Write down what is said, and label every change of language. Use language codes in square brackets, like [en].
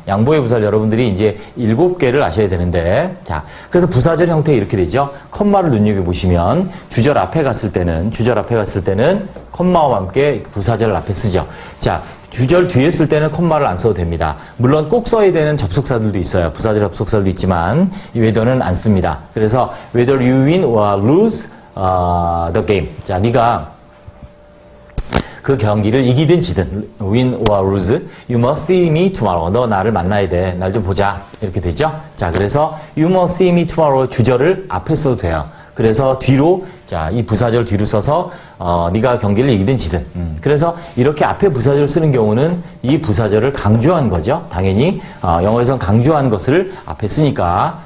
[ko] 양보의 부사절 여러분들이 이제 7개를 아셔야 되는데, 자, 그래서 부사절 형태 이렇게 되죠. 컴마를 눈여겨보시면, 주절 앞에 갔을 때는 컴마와 함께 부사절을 앞에 쓰죠. 자, 주절 뒤에 쓸 때는 콤마를 안 써도 됩니다. 물론 꼭 써야 되는 접속사들도 있어요. 부사절 접속사들도 있지만, 이 whether는 안 씁니다. 그래서 [en] whether you win or lose, the game. [ko] 자, 네가 그 경기를 이기든 지든 [en] win or lose, you must see me tomorrow. [ko] 너 나를 만나야 돼. 날 좀 보자. 이렇게 되죠? 자, 그래서 [en] you must see me tomorrow [ko] 주절을 앞에 써도 돼요. 그래서 뒤로 자, 이 부사절 뒤로 써서 네가 경기를 이기든 지든. 그래서 이렇게 앞에 부사절을 쓰는 경우는 이 부사절을 강조한 거죠. 당연히 영어에서는 강조한 것을 앞에 쓰니까.